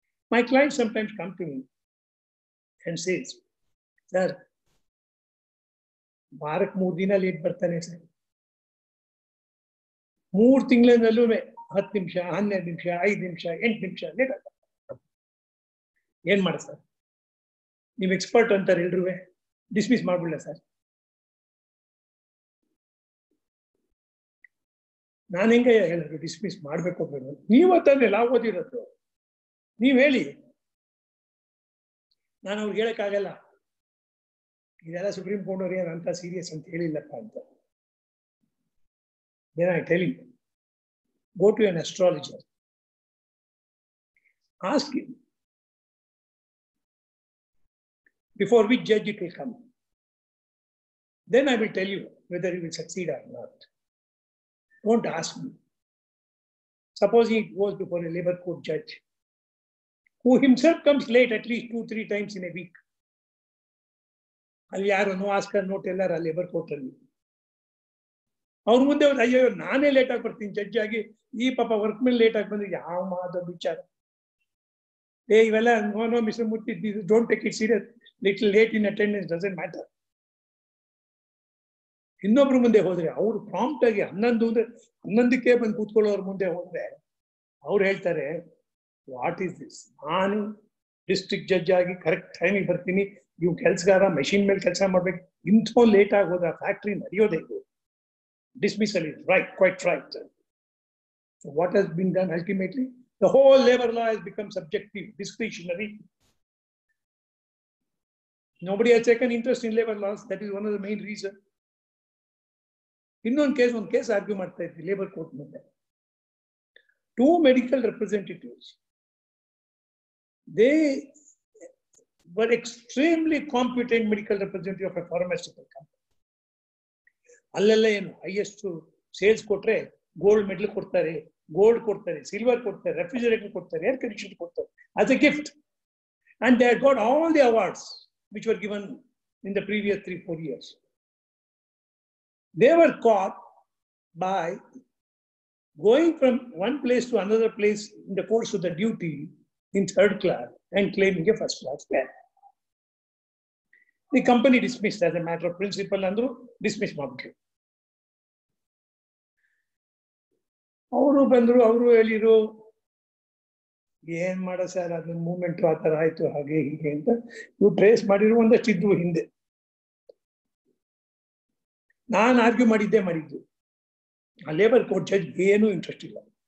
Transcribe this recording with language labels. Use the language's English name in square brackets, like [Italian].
[English] My clients sometimes come to me and says, sir, [Kannada] Barak 3 dina late bartane sir. 3 ತಿಂಗಳಿನಲ್ಲೂ 10 ನಿಮಿಷ 12 ನಿಮಿಷ 5 ನಿಮಿಷ 8 ನಿಮಿಷ late ಆಗ್ತದೆ. ಏನ್ ಮಾಡ ಸರ್, ನೀವು ಎಕ್ಸ್ಪರ್ಟ್ ಅಂತಾರೆ ಎಲ್ರೂ, ಡಿಸ್ಮಿಸ್ ಮಾಡ್ಬಿಡ್ಲ ಸರ್? ನಾನು ಹೆಂಗೆ ಹೇಳೋದು ಡಿಸ್ಮಿಸ್ ಮಾಡಬೇಕು ಬೇಡ? ನೀವು ತಾನೇ ಲಾ ಓದಿರೋದು, ನೀವು ಹೇಳಿ. ನಾನು ಅವ್ರಿಗೆ ಹೇಳಕ್ಕಾಗಲ್ಲ, ಇದೆಲ್ಲ ಸುಪ್ರೀಂ ಕೋರ್ಟ್ ಅವ್ರು ಏನಂತ ಸೀರಿಯಸ್ ಅಂತ ಹೇಳಿಲ್ಲಪ್ಪ ಅಂತ. [English] Then I tell him, go to an astrologer, ask him before which judge it will come. Then I will tell you whether he will succeed or not. Don't ask me. Supposing it goes before a labor court judge, who himself comes late at least 2-3 times in a week. [Kannada] ಅಲ್ಲಿ ಯಾರು [English] no asker no teller [Kannada] ಆ labour court ಅಲ್ಲಿ ಅವ್ರ ಮುಂದೆ ಅಯ್ಯೋ ನಾನೇ late ಆಗಿ ಬರ್ತೀನಿ ಜಡ್ಜ್ ಆಗಿ, ಈ ಪಾಪ ವರ್ಕ್ ಮೇಲೆ ಲೇಟ್ ಆಗಿ ಬಂದ್ರೆ ಯಾವ ಮಾದ ವಿಚಾರ. ಇವೆಲ್ಲ [English] No mister Murthy, don't take it serious. Little late in attendance doesn't matter. [Kannada] ಇನ್ನೊಬ್ರು ಮುಂದೆ ಹೋದ್ರೆ ಅವ್ರು ಪ್ರಾಂಪ್ಟ್ ಆಗಿ 11ಕ್ಕೆ ಬಂದು ಕೂತ್ಕೊಳ್ಳೋರ್ ಮುಂದೆ ಹೋದ್ರೆ ಅವ್ರು ಹೇಳ್ತಾರೆ, [English] What is this? [Kannada] ನಾನು ಡಿಸ್ಟ್ರಿಕ್ಟ್ ಜಡ್ಜ್ ಆಗಿ ಕರೆಕ್ಟ್ ಟೈಮಿಗೆ ಬರ್ತೀನಿ, ಇವ್ ಕೆಲ್ಸಗಾರ ಮೆಷಿನ್ ಮೇಲೆ ಕೆಲಸ ಮಾಡ್ಬೇಕು, ಇಂಥ ಲೇಟ್ ಆಗೋದ ಫ್ಯಾಕ್ಟ್ರಿ ನಡೆಯೋದೇ ಇದು. [English] Dismissal is right, quite right. So what has been done ultimately? The whole labor law has become subjective, discretionary. Nobody has taken interest in labor laws. That is one of the main reasons. In one case argue [Kannada] ಮಾಡ್ತಾ ಇದ್ವಿ [English] labor court ಮುಂದೆ. 2 medical representatives, they were extremely competent medical representative of a pharmaceutical company. [Kannada] ಅಲ್ಲೆಲ್ಲ ಏನು highest sales ಕೊಟ್ರೆ gold medal ಕೊಡ್ತಾರೆ, gold ಕೊಡ್ತಾರೆ, silver ಕೊಡ್ತಾರೆ, refrigerator ಕೊಡ್ತಾರೆ, ಏರ್ ಕಂಡೀಷನ್ ಕೊಡ್ತಾರೆ [English] as a gift. And they had got all the awards which were given in the previous 3-4 years. They were caught by going from one place to another place in the course of the duty in 3rd class and claiming a 1st class fare. The company dismissed as a matter of principle and dismissed [Kannada] ಮಾಡ್ಬಿಟ್ರು. ಅವರು ಬಂದ್ರು, ಅವರು ಹೇಳಿರು ಏನ್ ಮಾಡ sir, ಅದು movement ಆ ತರ ಆಯ್ತು ಹಾಗೆ ಹೀಗೆ ಅಂತ. ಇವು ಟ್ರೇಸ್ ಮಾಡಿರೋ ಒಂದಷ್ಟು ಇದ್ವು ಹಿಂದೆ. ನಾನು ಆರ್ಗ್ಯೂ ಮಾಡಿದ್ದು. ಆ ಲೇಬರ್ ಕೋರ್ಟ್ ಜಡ್ಜ್ ಏನೂ ಇಂಟ್ರೆಸ್ಟ್ ಇಲ್ಲ.